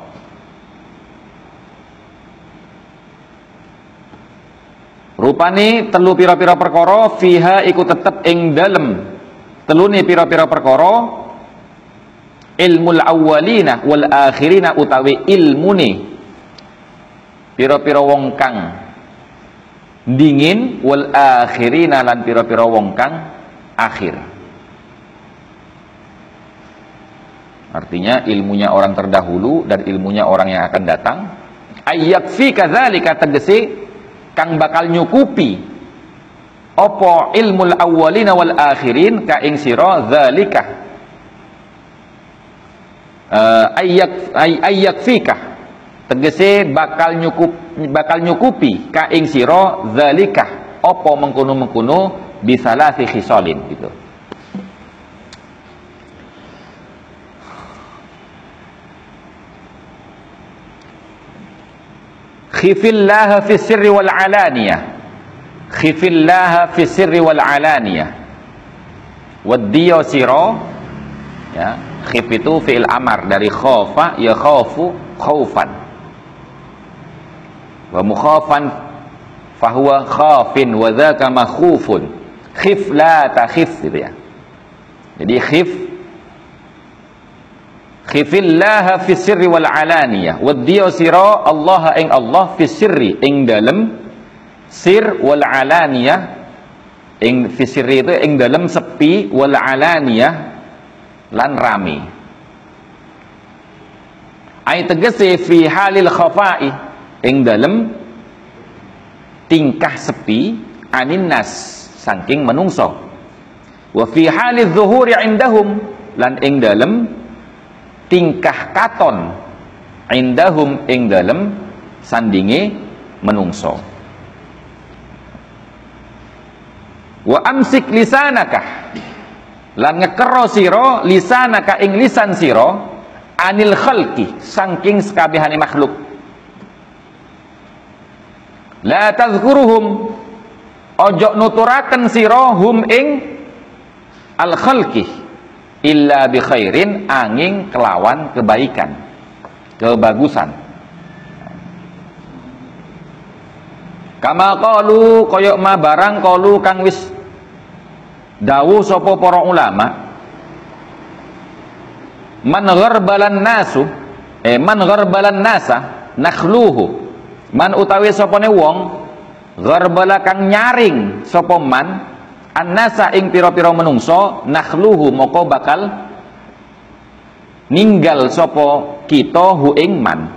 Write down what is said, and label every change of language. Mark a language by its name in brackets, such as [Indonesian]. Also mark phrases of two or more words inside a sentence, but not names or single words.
[Javanese] Rupane telu pira-pira perkara fiha iku tetep ing dalem telune pira-pira perkara [Arabic] علم الأولين والآخرين [Javanese] utawi ilmune pira-pira wong kang dingin [Arabic] والآخرين [Javanese] lan pira-pira wong kang akhir. [Indonesian] Artinya ilmunya orang terdahulu dan ilmunya orang yang akan datang. [Arabic] أيكفي كذلك [Javanese] tegese kang bakal nyukupi apa [Arabic] علم الأولين والآخرين [Javanese] ka ing sira [Arabic] ذلك أيكفيك [Javanese] tegese bakal nyukupi ka ing sira zalika apa mengkono-mengkono [Arabic] بثلاث خصال [Javanese] gitu. [Arabic] خف الله في السر والعلانية. خف الله في السر والعلانية. [Javanese] Waddiya sira [Indonesian] ya, khif itu [Arabic] فعل أمر [Indonesian] dari [Arabic] خاف يخاف خوفا. ومخافا فهو خائف وذاك مخوف. خف لا تخف [Indonesian] gitu ya. [Arabic] Jadi خف الله في السر والعلانية. [Javanese] Waddiya sira Allah ing Allah [Arabic] في السر [Javanese] ing dalem sir [Arabic] والعلانية [Javanese] ing [Arabic] في السر [Javanese] itu ing dalem sepi [Arabic] والعلانية [Javanese] lan rame. Ai tegese [Arabic] في حال الخفاء [Javanese] ing dalem tingkah sepi [Arabic] عن الناس [Javanese] saking menungso. [Arabic] وفي حال الظهور عندهم [Javanese] lan ing dalem tingkah katon indahum ing dalem sandinge menungso. [Arabic] وأمسك لسانك [Javanese] lan ngekero sira lisanaka ing lisan sira [Arabic] عن الخلق [Javanese] saking sekabehane makhluk. [Arabic] لا تذكرهم [Javanese] ojo nuturaken sira hum ing [Arabic] الخلق إلا بخير [Javanese] angin kelawan kebaikan kebagusan. [Arabic] كما قالوا [Javanese] koyok ma barang qalu kang wis dawuh sapa para ulama [Arabic] من غربل الناس من غربل الناس نخلوه [Javanese] man utawi sapane wong gharbala kang nyaring sapa man annasa ing pira-pira menungso nakhluhu moko bakal ninggal sapa kita hu ing man.